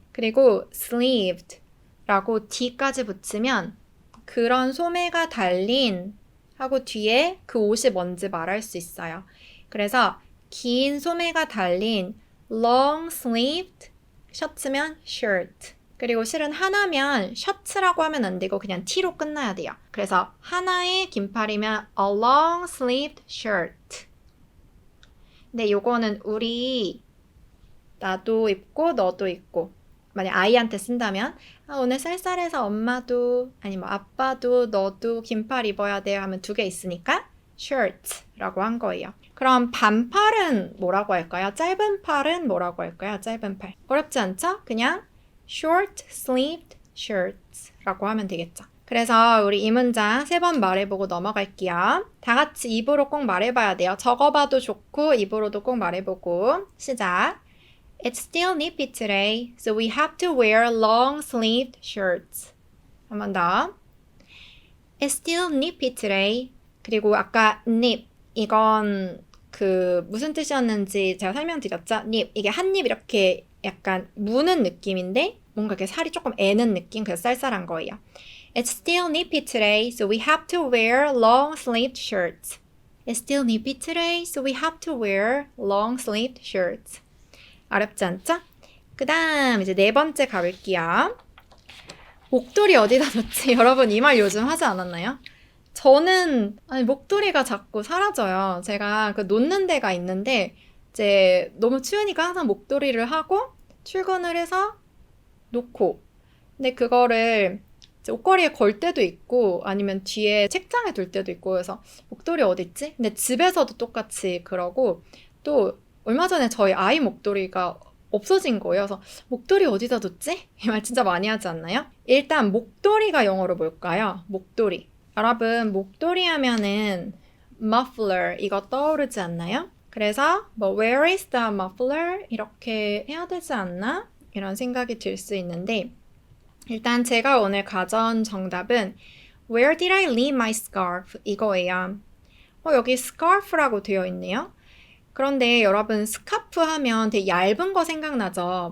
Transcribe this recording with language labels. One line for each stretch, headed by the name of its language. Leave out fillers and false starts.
Korean: 그리고 sleeved라고 D까지 붙이면 그런 소매가 달린 하고 뒤에 그 옷이 뭔지 말할 수 있어요. 그래서 긴 소매가 달린
English: long sleeved
Korean: 셔츠면 shirt. 그리고 실은 하나면 셔츠라고 하면 안 되고 그냥 T로 끝나야 돼요. 그래서 하나의 긴팔이면 a long sleeved shirt. 근데 요거는 나도 입고 너도 입고 만약 아이한테 쓴다면 오늘 쌀쌀해서 엄마도 아니 뭐 아빠도 너도 긴팔 입어야 돼요 하면 두 개 있으니까 shirt라고 한 거예요. 그럼 반팔은 뭐라고 할까요? 짧은 팔은 뭐라고 할까요? 짧은 팔. 어렵지 않죠? 그냥
English: short sleeved shirts
Korean: 라고 하면 되겠죠. 그래서 우리 이 문장 3번 말해보고 넘어갈게요. 다 같이 입으로 꼭 말해봐야 돼요. 적어봐도 좋고 입으로도 꼭 말해보고 시작.
English: It's still nippy today, so we have to wear long-sleeved shirts.
Korean: 한 번 더.
English: It's still nippy today.
Korean: 그리고 아까 nip 이건 그 무슨 뜻이었는지 제가 설명드렸죠? nip 이게 한 입 이렇게 약간 무는 느낌인데 뭔가 이렇게 살이 조금 애는 느낌 그래서 쌀쌀한 거예요.
English: It's still nippy today, so we have to wear long-sleeved shirts. It's still nippy today, so we have to wear long-sleeved shirts.
Korean: 어렵지 않죠? 그 다음 이제 4번째 가볼게요. 목도리 어디다 놓지? 여러분 이 말 요즘 하지 않았나요? 저는 목도리가 자꾸 사라져요. 제가 그 놓는 데가 있는데 이제 너무 추우니까 항상 목도리를 하고 출근을 해서 놓고 근데 그거를 옷걸이에 걸 때도 있고 아니면 뒤에 책장에 둘 때도 있고 그래서 목도리 어디 있지? 근데 집에서도 똑같이 그러고 또 얼마 전에 저희 아이 목도리가 없어진 거예요. 그래서 목도리 어디다 뒀지? 이 말 진짜 많이 하지 않나요? 일단 목도리가 영어로 뭘까요? 목도리. 여러분 목도리 하면은 muffler 이거 떠오르지 않나요?
English: 그래서 뭐 where is the muffler?
Korean: 이렇게 해야 되지 않나? 이런 생각이 들 수 있는데 일단 제가 오늘 가져온 정답은
English: Where did I leave my scarf?
Korean: 이거예요. 여기 scarf라고 되어 있네요. 그런데 여러분 스카프 하면 되게 얇은 거 생각나죠?